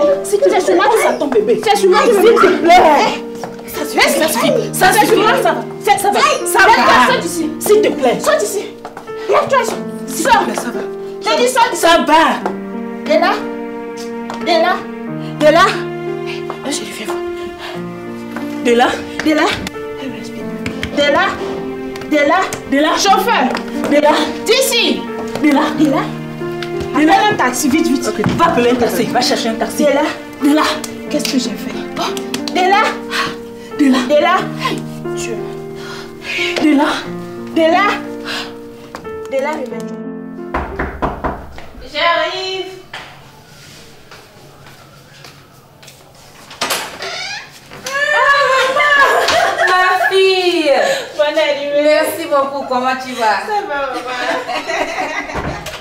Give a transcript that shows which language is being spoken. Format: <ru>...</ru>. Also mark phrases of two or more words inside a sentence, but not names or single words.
<fr>C'est sur moi que ça tombe, bébé. C'est sur moi, s'il te plaît. Ça c'est sur moi, ça va. Ça va. Ça va. Sors d'ici. S'il te plaît. Sors d'ici. Lève-toi. Sors. Ça va. J'ai dit sors d'ici. Ça va. Della. Della. Della. Je lui fais voir. Della. Della. Della. Della. Della. Chauffeur. Della. D'ici. Della. Della. Appelle un taxi, vite, vite. Okay. Va appeler un taxi. Va chercher un taxi. Della. Della. Qu'est-ce que j'ai fait? Della. Della. Della. Dieu. Della. Della. Della, j'arrive. Ma fille. Bonne anniversaire. Merci beaucoup. Comment tu vas? Ça va, maman.</fr>